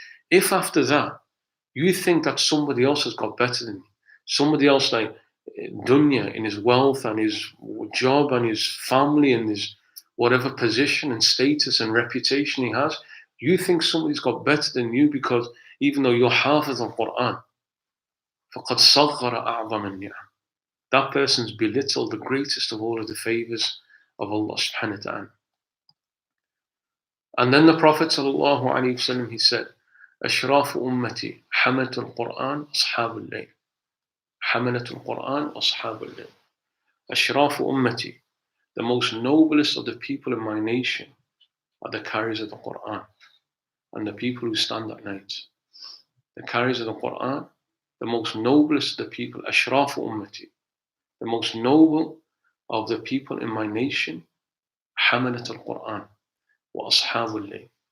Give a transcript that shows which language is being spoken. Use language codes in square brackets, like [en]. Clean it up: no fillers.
[en] If after that, you think that somebody else has got better than you, somebody else like dunya in his wealth and his job and his family and his whatever position and status and reputation he has, you think somebody's got better than you because even though you're hafiz of Quran, [ar] فَقَدْ صَغَّرَ أَعْظَمَ النِّعَمِ. [en] That person's belittled the greatest of all of the favors of Allah subhanahu wa ta'ala. And then the Prophet sallallahu alayhi wasallam, he said, [ar] أشراف أمتي حملة القرآن أصحاب الليل. حملة القرآن أصحاب الليل. أشراف أمتي, [en] the most noblest of the people in my nation are the carriers of the Quran and the people who stand at night. The carriers of the Quran, the most noblest of the people, [ar] أشراف أمتي, [en] the most noble of the people in my nation, [ar] حملة القرآن وأصحاب الليل.